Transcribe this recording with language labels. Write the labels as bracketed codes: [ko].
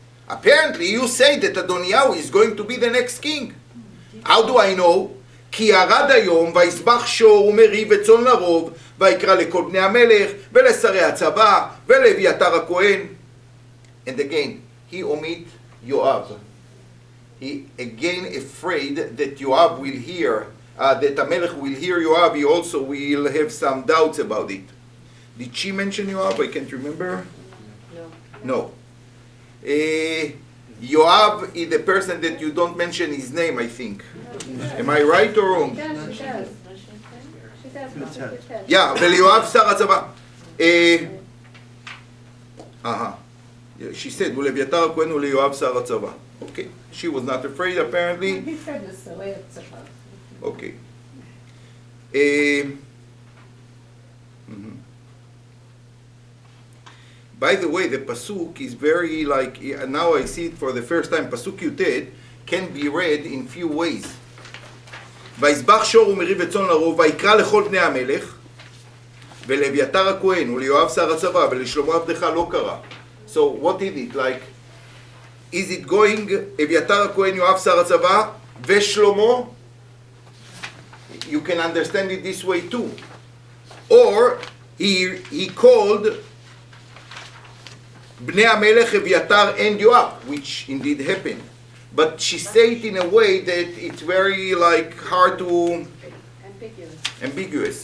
[en] Apparently you say that Adoniyahu is going to be the next king. How do I know? [he] כי ירד היום ויסבח שור ומריב וצאן לרוב ויקרא לכל בני המלך ולשרי הצבא ולאביתר הכהן. [en] And again, he omit Yoav. He again afraid that Yoav will hear, that Amelech will hear Yoav. He also will have some doubts about it. Did she mention Yoav? I can't remember. No. Yoav is the person that you don't mention his name, I think. Am I right or wrong? She does. She does. [he] Yeah, וליואב שר הצבא. [en] She said, [he] ולאביתר הכהן וליואב שר הצבא. [en] Okay, she was not afraid apparently. He said the Sarah Tzachar. Okay. Mhm. By the way, the pasuk is very like, now I see it for the first time, pasuk Yutet can be read in few ways. [he] ויזבח שור ומריב וצאן לרוב, ויקרא לכל בני המלך, ולאביתר הכהן וליואב שר הצבא ולשלמה עבדך לא קרא. [en] So what is it like? Is it going [he] אביתר הכהן יואב שר הצבא ושלמה? [en] You can understand it this way too. Or he called [he] בני המלך אביתר [en] and Yoav, which indeed happened. But she said it in a way that it's very like hard to ambiguous.